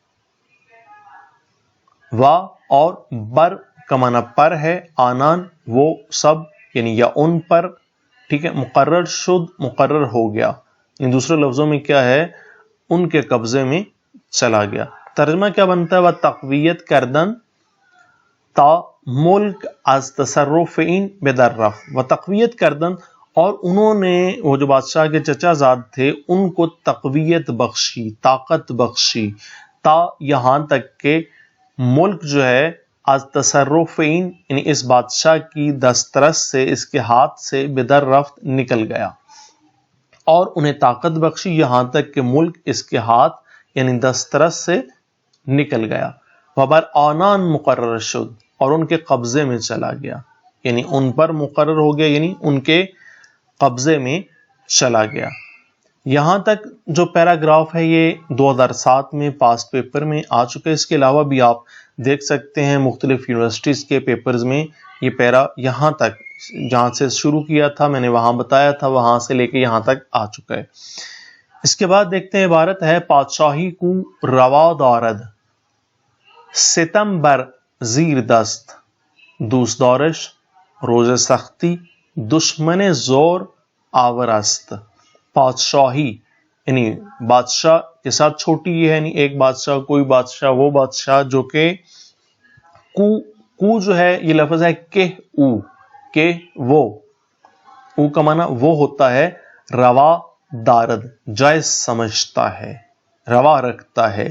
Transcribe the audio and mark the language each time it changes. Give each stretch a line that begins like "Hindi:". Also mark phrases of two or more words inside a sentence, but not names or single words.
Urdu: و اور بر کا معنی پر ہے، آنان وہ سب یعنی یا ان پر، ٹھیک ہے.
Persian: مقرر شد
Urdu: مقرر ہو گیا، یعنی دوسرے لفظوں میں کیا ہے، ان کے قبضے میں چلا گیا. ترجمہ کیا بنتا ہے؟
Persian: وہ تقویت کردن تا ملک از تصرف این بدر رفت. و تقویت کردن
Urdu: اور انہوں نے، وہ جو بادشاہ کے چچا زاد تھے، ان کو تقویت بخشی، طاقت بخشی، تا یہاں تک کہ ملک جو ہے
Persian: از تصرف این
Urdu: یعنی اس بادشاہ کی دسترس سے، اس کے ہاتھ سے،
Persian: بدر رفت
Urdu: نکل گیا. اور انہیں طاقت بخشی یہاں تک کہ ملک اس کے ہاتھ یعنی دسترس سے نکل گیا.
Persian: وبر آنان مقرر شد
Urdu: اور ان کے قبضے میں چلا گیا، یعنی ان پر مقرر ہو گیا، یعنی ان کے قبضے میں چلا گیا. یہاں تک جو پیراگراف ہے یہ 2007 میں پاسٹ پیپر میں آ چکا ہے. اس کے علاوہ بھی آپ دیکھ سکتے ہیں مختلف یونیورسٹیز کے پیپرز میں یہ پیرا یہاں تک، جہاں سے شروع کیا تھا میں نے وہاں بتایا تھا، وہاں سے لے کے یہاں تک آ چکا ہے. اس کے بعد دیکھتے ہیں عبارت ہے
Persian: پادشاہی کو روا دارد ستم بر زیر دست دوست دارش روز سختی دشمن زور آور است.
Urdu: پادشاہی یعنی بادشاہ کے ساتھ چھوٹی یہ ہے، یعنی ایک بادشاہ، کوئی بادشاہ، وہ بادشاہ جو کہ کو جو ہے یہ لفظ ہے کہ وہ، او کا معنی وہ ہوتا ہے
Persian: روا دارد
Urdu: جائز سمجھتا ہے، روا رکھتا ہے.